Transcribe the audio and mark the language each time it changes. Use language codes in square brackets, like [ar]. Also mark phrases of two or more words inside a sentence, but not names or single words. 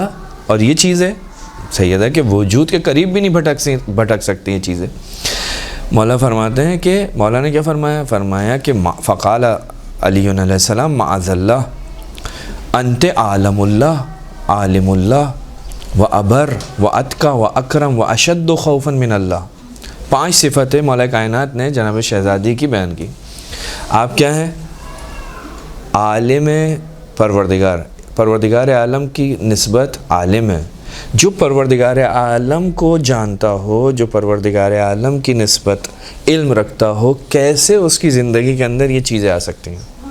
[ur] اور یہ چیزیں سیدہ کے وجود کے قریب بھی نہیں بھٹک سکتی یہ چیزیں. مولا فرماتے ہیں کہ مولا نے کیا فرمایا کہ [ar] فقال علی علیہ السلام معاذ اللہ انت عالم اللہ عالم اللہ و ابر و اتقی و اکرم و اشد خوفا من اللہ. [ur] 5 صفتیں مولا کائنات نے جناب شہزادی کی بیان کی. آپ کیا ہیں؟ عالم پروردگار عالم کی نسبت عالم ہے. جو پروردگار عالم کو جانتا ہو، جو پروردگار عالم کی نسبت علم رکھتا ہو، کیسے اس کی زندگی کے اندر یہ چیزیں آ سکتی ہیں؟